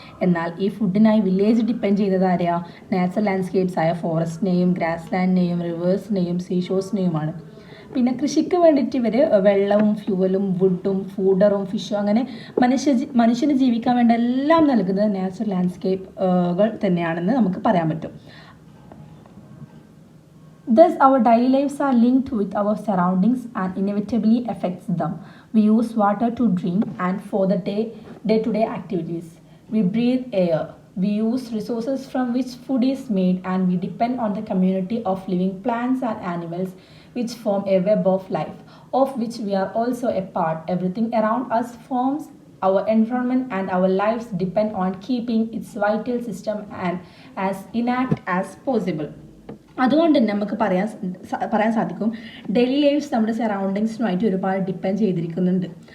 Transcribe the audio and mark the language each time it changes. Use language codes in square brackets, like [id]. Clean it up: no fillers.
[ml] എന്നാൽ ഈ ഫുഡിനായി village depend ചെയ്യുന്നത് ആരെയാ? നാച്ചുറൽ ലാൻഡ്സ്കേപ്സ് ആയ ഫോറസ്റ്റിനെയും ഗ്രാസ്ലാൻഡിനെയും റിവേഴ്സിനെയും സീഷോഴ്സിനെയുമാണ്. പിന്നെ കൃഷിക്ക് വേണ്ടിയിട്ട് ഇവർ വെള്ളവും ഫ്യൂവലും വുഡും ഫൂഡറും ഫിഷും അങ്ങനെ മനുഷ്യന് ജീവിക്കാൻ വേണ്ട എല്ലാം നൽകുന്നത് നാച്ചുറൽ ലാൻഡ്സ്കേപ്പുകൾ തന്നെയാണെന്ന് നമുക്ക് പറയാൻ പറ്റും. [en] Thus, our daily lives are linked with our surroundings and inevitably affects them. We use water to drink and for the day-to-day activities. We breathe air. We use resources from which food is made, and we depend on the community of living plants and animals which form a web of life, of which we are also a part. Everything around us forms our environment, and our lives depend on keeping its vital system and as intact as possible. [ml] അതുകൊണ്ട് തന്നെ നമുക്ക് പറയാൻ സാധിക്കും daily lives നമ്മുടെ സറൗണ്ടിങ്സിനുമായിട്ട് ഒരുപാട് depend ചെയ്തിരിക്കുന്നുണ്ട്.